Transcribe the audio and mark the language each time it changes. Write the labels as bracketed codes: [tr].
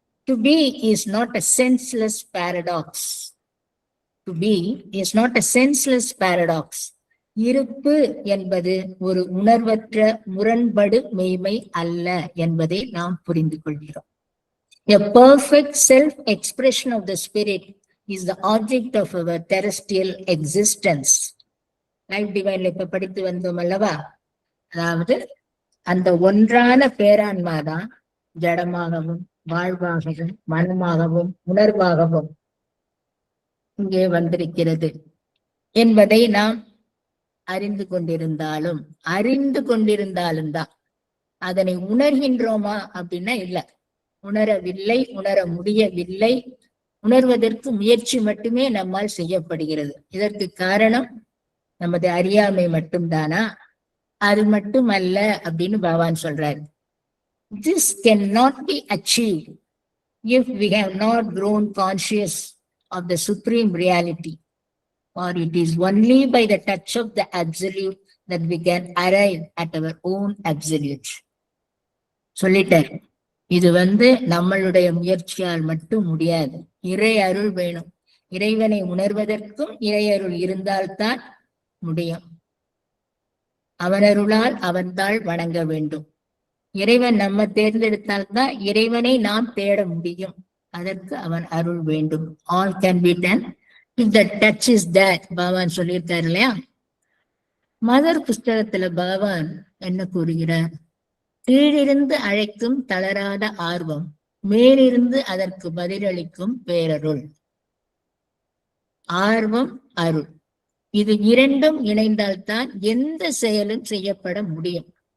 [en] To be is not a senseless paradox. To be is not a senseless paradox. [ta] இருப்பு என்பது ஒரு உணர்வற்ற முரண்படு மெய்மை அல்ல என்பதை நாம் புரிந்து கொள்கிறோம். [en] A perfect self-expression of the spirit is the object of our terrestrial existence. [ta] Life டிவைன்ல இப்ப படித்து வந்தோம் அல்லவா? அதாவது அந்த ஒன்றான பேரான்மாதான் ஜடமாகவும் வாழ்வாகவும் மனமாகவும் உணர்வாகவும் இங்கே வந்திருக்கிறது என்பதை நாம் அறிந்து கொண்டிருந்தாலும் தான் அதனை உணர்கின்றோமா அப்படின்னா இல்ல, உணரவில்லை, உணர முடியவில்லை. உணர்வதற்கு முயற்சி மட்டுமே நம்மால் செய்யப்படுகிறது. இதற்கு காரணம் நமது அறியாமை மட்டும்தானா? அது மட்டுமல்ல அப்படின்னு பகவான் சொல்றாரு. [en] This cannot be achieved if we have not grown conscious of the supreme reality, for it is only by the touch of the absolute that we can arrive at our own absolute. [ta] சொல்லிட்டார். இது நம்மளுடைய முயற்சியால் மட்டும் முடியாது. இறை அருள் வேணும். இறைவனை உணர்வதற்கும் இறை அருள் இருந்தால்தான் முடியும். அவனருளால் அவன்தாள் வணங்க வேண்டும். இறைவன் நம்ம தேர்ந்தெடுத்தால்தான் இறைவனை நாம் தேட முடியும். அதற்கு அவன் அருள் வேண்டும். [en] All can be done if the touch is there. [ta] பகவான் சொல்லியிருக்காரு இல்லையா? மதர் புஸ்தகத்துல பகவான் என்ன கூறுகிறார்? கீழிருந்து அழைக்கும் தளராத ஆர்வம், மேலிருந்து அதற்கு பதிலளிக்கும் பேரருள். ஆர்வம், அருள், இது இரண்டும் இணைந்தால்தான் எந்த செயலும் செய்யப்பட முடியும்.